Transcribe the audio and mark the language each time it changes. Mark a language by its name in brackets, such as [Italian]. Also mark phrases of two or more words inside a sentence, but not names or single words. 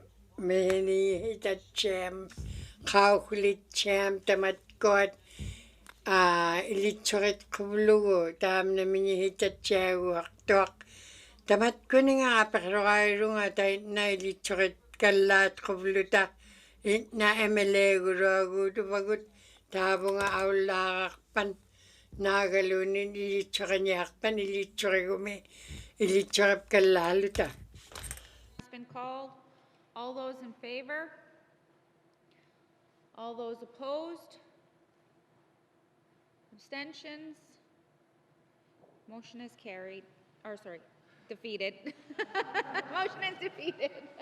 [Inupiaq] minihitatcham qauqlitcham tamatkuat ilitsurit quvlugu taamna minihitatsiaguartuaq tamat kuningaapaqluqailunga taitna ilitsurit kallaat quvluta itna emeleeguluaguutupagut taavunga aullaaqarpan naagaluunin ilitsuqiniarpan ilitsurigumi ilitsurip kallaaluta. [English] It's been called. All those in favor? All those opposed? Abstentions? Motion is carried, or sorry, defeated. Motion is defeated.